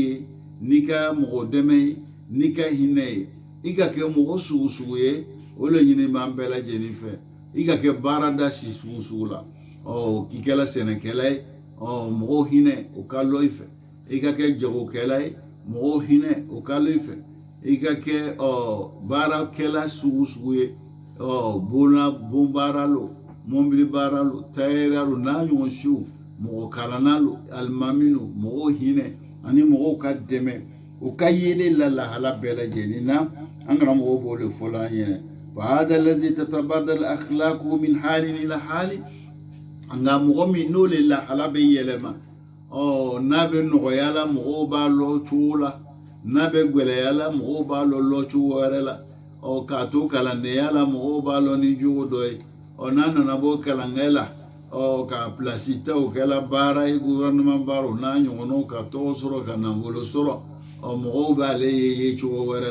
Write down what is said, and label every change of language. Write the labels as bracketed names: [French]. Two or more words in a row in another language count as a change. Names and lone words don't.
[Bambara] ye n'i ka mɔgɔ dɛmɛ ye n'i ka hinɛ ye i ka kɛ mɔgɔ sugu sugu ye o le ɲini b'an bɛɛ lajɛlen fɛ i ka kɛ baarada si sugu sugu la k'i kɛla sɛnɛkɛla ye mɔgɔw hinɛ o ka lɔ i fɛ i ka kɛ jagokɛla ye mɔgɔw hinɛ o ka lɔ i fɛ i ka kɛ baarakɛla sugu sugu ye bon baara lo mobili baara lo tayɛriya lo n'a ɲɔgɔn siw mɔgɔ kalanna lo alimami lo mɔgɔw hinɛ ani mɔgɔw ka dɛmɛ o ka yelen la lahala bɛɛ lajɛlen na an karamɔgɔw b'o de fɔ la an ɲɛna [Arabic] فهذا الذي تتبادل أخلاقه من حال إلى حال [Bambara] nga mɔgɔ min n'o le lahala bɛ yɛlɛma n'a bɛ nɔgɔya la mɔgɔw b'a lɔ cogo la n'a bɛ gwɛlɛya la mɔgɔw b'a lɔ cogo wɛrɛ la k'a to kalandenya la mɔgɔw b'a lɔ ni jogo dɔ ye n'a nana bɔ kalankɛ la ka pilasi ta o kɛla baara ye gouvernement baara o n'a ɲɔgɔnnaw ka tɔgɔ sɔrɔ ka nafolo sɔrɔ mɔgɔw b'ale ye cogo wɛrɛ